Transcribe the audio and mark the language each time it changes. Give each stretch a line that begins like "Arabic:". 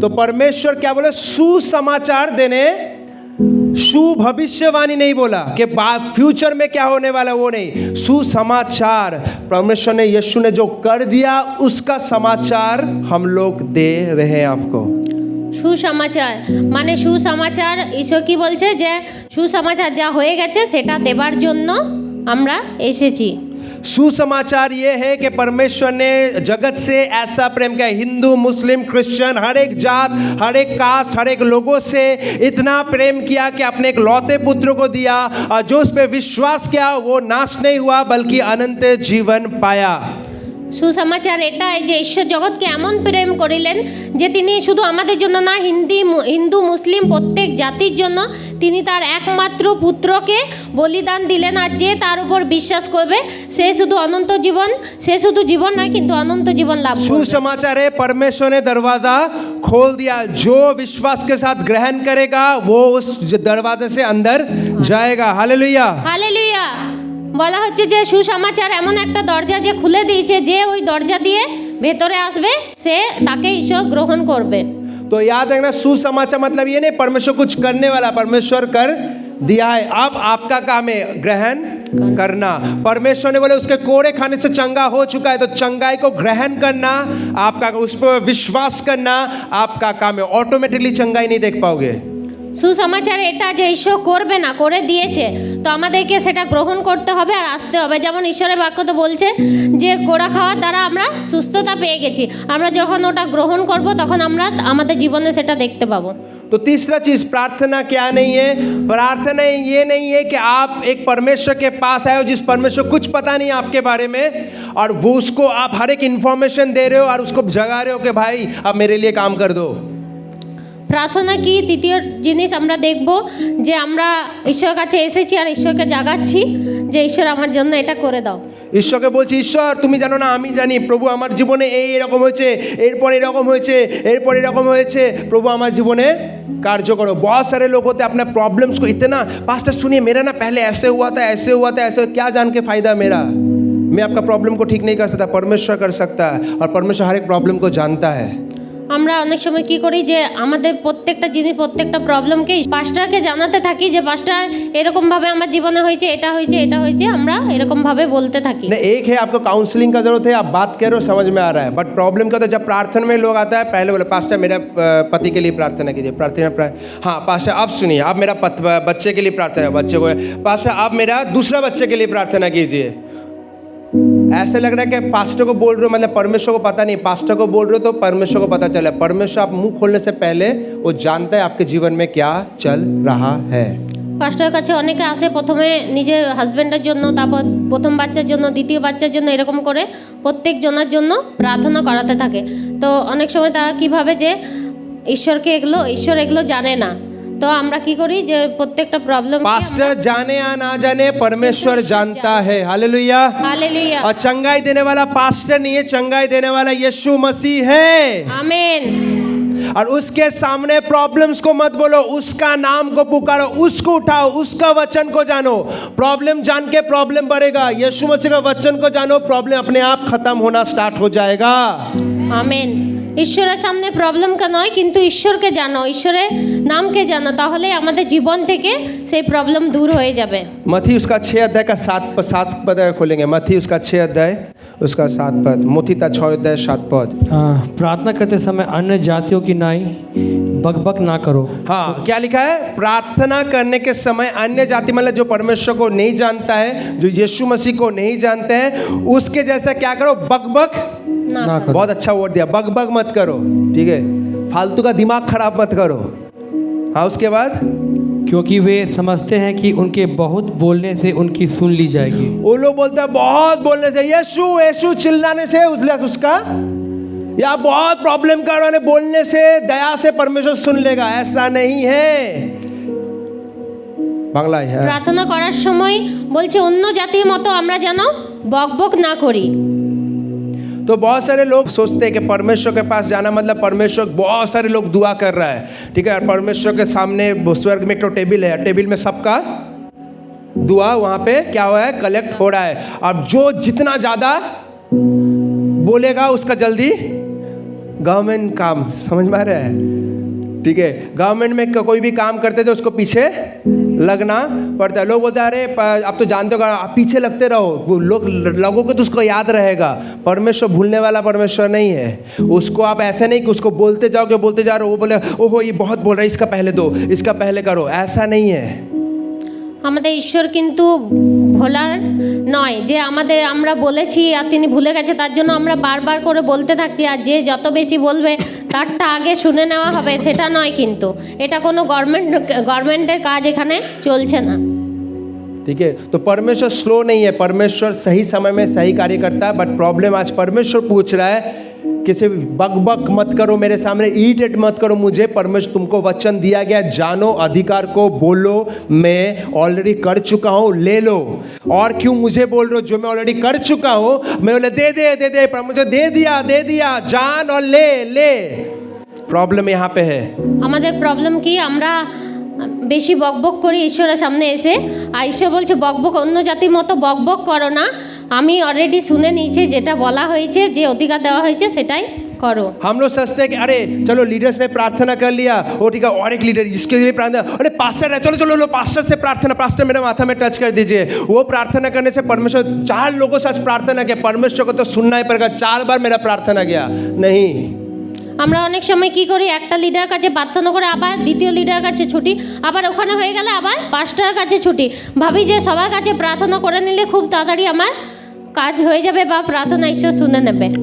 Hindi: तो परमेश्वर क्या बोले? सुसमाचार देने, शु भविष्यवाणी नहीं बोला कि फ्यूचर में क्या होने वाला, वो नहीं। सुसमाचार परमेश्वर ने, यीशु ने जो कर दिया उसका समाचार हम लोग दे रहे हैं आपको।
Bangla: সুসমাচার মানে সুসমাচার, ঈশ্বর কি বলছে যে সুসমাচার যা হয়ে গেছে সেটা দেবার জন্য আমরা এসেছি।
Hindi: सुसमाचार ये है कि परमेश्वर ने जगत से ऐसा प्रेम किया, हिंदू मुस्लिम क्रिश्चियन हर एक जात, हर एक कास्ट, हर एक लोगों से इतना प्रेम किया कि अपने एक लौते पुत्र को दिया, और जो उस पर विश्वास किया वो नाश नहीं हुआ बल्कि अनंत जीवन पाया।
Bangla: সুসমাচার এটাই যে ঈশ্বর জগৎকে এমন প্রেম করিলেন যে তিনি শুধু আমাদের জন্য না, হিন্দু মুসলিম প্রত্যেক জাতির জন্য তিনি তার একমাত্র পুত্রকে বলিদান দিলেন। আর যে তার উপর বিশ্বাস করবে সে শুধু অনন্ত জীবন, সে শুধু জীবন নয় কিন্তু অনন্ত জীবন লাভ করবে।
Hindi: सुसमाचार है परमेश्वर ने दरवाजा खोल दिया, जो विश्वास के साथ ग्रहण करेगा वो उस दरवाजे से अंदर जाएगा। हालेलुया।
Bangla: হালেলুয়া। বলা হচ্ছে যে সুসমাচার এমন একটা দরজা যে খুলে দিয়েছে, যে ওই দরজা দিয়ে ভেতরে আসবে সে তাকে ঈশ্বর গ্রহণ করবে।
Hindi: तो याद रखना, सुसमाचार मतलब ये नहीं परमेश्वर कुछ करने वाला, परमेश्वर कर दिया है, अब आपका काम है ग्रहण करना। परमेश्वर ने बोले उसके कोड़े खाने से चंगा हो चुका है, तो चंगाई को ग्रहण करना आपका, उस पर विश्वास करना आपका काम है। ऑटोमेटिकली चंगाई नहीं देख पाओगे।
Bangla: সুসমাচার এটা যে ঈশ্বর করবে না, করে দিয়েছে, তো আমাদেরকে সেটা গ্রহণ করতে হবে আর আসতে হবে। যেমন ঈশ্বরের বাক্য তো বলছে যে গোড়া খাওয়ার দ্বারা আমরা সুস্থতা পেয়ে গেছি। আমরা যখন ওটা গ্রহণ করব তখন আমরা আমাদের জীবনে সেটা দেখতে পাবো।
Hindi: तो तीसरा चीज प्रार्थना क्या नहीं है? प्रार्थना ये नहीं है कि आप एक परमेश्वर के पास आए हो जिस परमेश्वर कुछ पता नहीं आपके बारे में, और वो उसको आप हर एक इंफॉर्मेशन दे रहे हो और उसको जगा रहे हो कि भाई अब मेरे लिए काम कर दो।
Bangla: প্রার্থনা কি? দ্বিতীয় জিনিস আমরা দেখব যে আমরা ঈশ্বরের কাছে এসেছি আর ঈশ্বরকে জাগাচ্ছি যে ঈশ্বর আমার জন্য এটা করে দাও। ঈশ্বরকে বলছি, ঈশ্বর তুমি জানো না, আমি জানি প্রভু আমার জীবনে এরকম হয়েছে, এরপর এরকম হয়েছে, এরপর এরকম হয়েছে, प्रभु আমার জীবনে
Hindi: कार्य करो। बहुत सारे लोग होते हैं अपने प्रॉब्लम्स को इतना, पास्टर सुनिए मेरा ना पहले ऐसे हुआ था, ऐसे हुआ था, ऐसे, क्या जान के फायदा मेरा? मैं आपका प्रॉब्लम को ठीक नहीं कर सकता, परमेश्वर कर सकता है, और परमेश्वर हर एक प्रॉब्लम को जानता है।
Bangla: আমরা অনেক সময় কি করি যে আমাদের প্রত্যেকটা জিনিস, প্রত্যেকটা প্রবলেমকে পাস্টারকে জানাতে থাকি যে পাস্টার এরকমভাবে আমার জীবনে হয়েছে, এটা হয়েছে, এটা হয়েছে, আমরা এরকমভাবে বলতে থাকি।
Hindi: नहीं, एक है आपको काउंसलिंग का जरूरत है, आप बात करो समझ में आ रहा है, बट प्रॉब्लम क्या होता है जब प्रार्थना में लोग आता है, पहले बोले पास्टर मेरा पति के लिए प्रार्थना कीजिए, हाँ पास्टर आप सुनिए, आप मेरा बच्चे के लिए प्रार्थना, बच्चे को पास्टर आप मेरा दूसरा बच्चे के लिए प्रार्थना कीजिए। ऐसे लग रहा है कि पास्टर को बोल रहे हो, मतलब परमेश्वर को पता नहीं, पास्टर को बोल रहे हो तो परमेश्वर को पता चला। परमेश्वर आप मुंह खोलने से पहले वो जानता है आपके जीवन में क्या चल रहा है।
Bangla: পাস্টারের কাছে অনেকে আসে প্রথমে নিজের হাজব্যান্ডের জন্য, তারপর প্রথম বাচ্চার জন্য, দ্বিতীয় বাচ্চার জন্য, এরকম করে প্রত্যেক জনের জন্য প্রার্থনা করাতে থাকে। তো অনেক সময় তারা কী ভাবে যে ঈশ্বর এগুলো জানে না। তো আমরা কি করি যে প্রত্যেকটা প্রবলেম
Hindi: पास्टर जाने या ना जाने परमेश्वर जानता है। हालेलुया। हालेलुया। और चंगाई देने वाला पास्टर नहीं है, चंगाई देने वाला यीशु मसीह है। आमीन। और उसके सामने प्रॉब्लम्स को मत बोलो, उसका नाम को पुकारो, उसको उठाओ, उसका वचन को जानो। प्रॉब्लम जान के प्रॉब्लम बढ़ेगा, यीशु मसीह का वचन को जानो, प्रॉब्लम अपने आप खत्म होना स्टार्ट हो जाएगा।
Bangla: আমেন। ঈশ্বরের সামনে প্রবলেমকে নয় কিন্তু ঈশ্বরকে জানো, ঈশ্বরের নামকে জানো, তাহলে আমাদের জীবন থেকে সেই প্রবলেম দূর হয়ে যাবে।
Hindi: मत्ती उसका 6 अध्याय का 7 पद खोलेंगे। मत्ती उसका 6 अध्याय उसका 7 पद, मुथिता 6:7 प्रार्थना करते समय अन्य जातियों की नाई बकबक ना करो। हाँ, क्या लिखा है? प्रार्थना करने के समय अन्य जाति मतलब जो परमेश्वर को नहीं जानता है, जो यीशु मसीह को नहीं जानते हैं, उसके जैसा क्या करो? बकबक ना करो। बहुत अच्छा वर्ड दिया, बकबक मत करो, ठीक है? फालतू का दिमाग खराब मत करो। हाँ, उसके बाद क्योंकि वे समझते हैं कि उनके बहुत बोलने से उनकी सुन ली जाएगी। वो लोग बोलते हैं बहुत बोलने से, यीशु यीशु चिल्लाने से उसका या बहुत प्रॉब्लम कर रहे बोलने से दया से परमेश्वर सुन लेगा, ऐसा नहीं है। बांग्ला है।
Bangla: প্রার্থনা করার সময় বলছে অন্য জাতির মতো আমরা যেন বকবক না করি।
Hindi: तो बहुत सारे लोग सोचते हैं कि परमेश्वर के पास जाना मतलब परमेश्वर, बहुत सारे लोग दुआ कर रहा है, ठीक है, और परमेश्वर के सामने स्वर्ग में एक तो टेबल है, टेबल में सबका दुआ वहाँ पे क्या हुआ है? कलेक्ट हो रहा है। अब जो जितना ज़्यादा बोलेगा उसका जल्दी गवर्नमेंट काम, समझ में आ रहा है? ठीक है, गवर्नमेंट में कोई भी काम करते थे उसको पीछे लगना पड़ता है। लोग बोलते हैं अरे आप तो जानते हो, आप पीछे लगते रहो, लोगों को तो उसको याद रहेगा। परमेश्वर भूलने वाला परमेश्वर नहीं है। उसको आप ऐसे नहीं कि उसको बोलते जाओगे, बोलते जा रहे हो, वो बोले ओहो ये बहुत बोल रहा है, इसका पहले दो, इसका पहले करो, ऐसा नहीं है।
Bangla: আমাদের ঈশ্বর কিন্তু ভোলার নয় যে আমরা বলেছি আর তিনি ভুলে গেছে, তার জন্য আমরা বারবার করে বলতে থাকছি, আর যে যত বেশি বলবে তারটা আগে শুনে নেওয়া হবে সেটা নয়। কিন্তু এটা কোনো গভর্নমেন্টের কাজ এখানে চলছে না।
Hindi: ठीक है, तो परमेश्वर स्लो नहीं है, परमेश्वर सही समय में सही कार्य करता है। बट प्रॉब्लम आज परमेश्वर पूछ रहा है किसी बक मत करो मेरे सामने, इरिटेट मत करो मुझे। परमेश्वर तुमको वचन दिया गया, जानो, अधिकार को बोलो, मैं ऑलरेडी कर चुका हूँ, ले लो। और क्यों मुझे बोल रहे हो? जो मैं ऑलरेडी कर चुका हूँ मैं बोले दे दे, परमेश्वर दे दिया, जान और ले। प्रॉब्लम यहाँ पे है।
Bangla: আমাদের প্রবলেম কি? আমরা বেশি বকবক করি ঈশ্বরের সামনে এসে, আর ঈশ্বর বলছে বকবক অন্য জাতির মতো বকবক করো না, আমি অলরেডি শুনে নিয়েছি, যেটা বলা হয়েছে, যে অধিকার দেওয়া হয়েছে সেটাই करो।
Hindi: हम लोग सोचते हैं कि अरे चलो लीडर्स ने प्रार्थना कर लिया, वो ठीक है, और एक लीडर जिसके लिए प्रार्थना, अरे पास्टर है, चलो लो पास्टर से प्रार्थना, पास्टर मेरे माथा में टच कर दीजिए। वो प्रार्थना करने से परमेश्वर 4 लोगों से आज प्रार्थना किया, परमेश्वर को तो सुनना ही पड़ेगा, 4 बार मेरा प्रार्थना गया नहीं।
Bangla: আমরা অনেক সময় কি করি, একটা লিডার কাছে প্রার্থনা করে আবার দ্বিতীয় লিডার কাছে ছুটি, আবার ওখানে হয়ে গেলে আবার পাস্টারের কাছে ছুটি, ভাবি যে সবার কাছে প্রার্থনা করে নিলে খুব তাড়াতাড়ি আমার কাজ হয়ে যাবে বা প্রার্থনা ঈশ্বর শুনে নেবে।